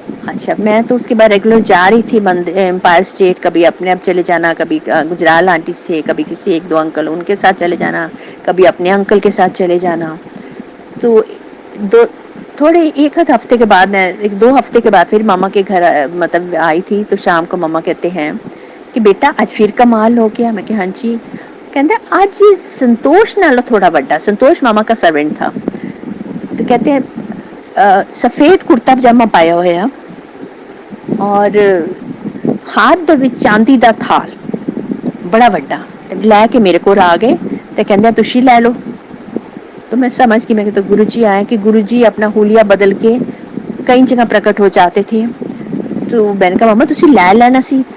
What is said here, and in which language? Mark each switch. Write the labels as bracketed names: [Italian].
[Urdu] اچھا میں تو اس کے بعد ریگولر جا رہی تھی امپائر اسٹیٹ، کبھی اپنے اب چلے جانا، کبھی گجرال آنٹی سے، کبھی کسی ایک دو انکل ان کے ساتھ چلے جانا، کبھی اپنے انکل کے ساتھ چلے جانا، تو تھوڑے ایک آدھ ہفتے کے بعد، میں 1-2 ہفتے کے بعد پھر ماما کے گھر مطلب آئی تھی، تو شام کو ماما کہتے ہیں کہ بیٹا آج پھر کمال ہو گیا، میں کہ ہاں جی، کہتے آج [Punjabi] سنتوش نالوں تھوڑا بڑا، [Urdu] سنتوش ماما کا سرونٹ تھا، تو کہتے ہیں [Punjabi] ਸਫੇਦ ਕੁੜਤਾ ਪਜਾਮਾ ਪਾਇਆ ਹੋਇਆ, ਔਰ ਹੱਥ ਦੇ ਵਿੱਚ ਚਾਂਦੀ ਦਾ ਥਾਲ ਬੜਾ ਵੱਡਾ, ਤੇ ਲੈ ਕੇ ਮੇਰੇ ਕੋਲ ਆ ਗਏ ਤੇ ਕਹਿੰਦੇ ਤੁਸੀਂ ਲੈ ਲਓ। [Urdu] تو میں سمجھ گئی، میں کہ تو گرو جی آئے کہ گرو جی اپنا حلیہ بدل کے کئی جگہ پرکٹ ہو جاتے تھے. تو میں نے کہا [Punjabi] مما تسی لے لینا سی.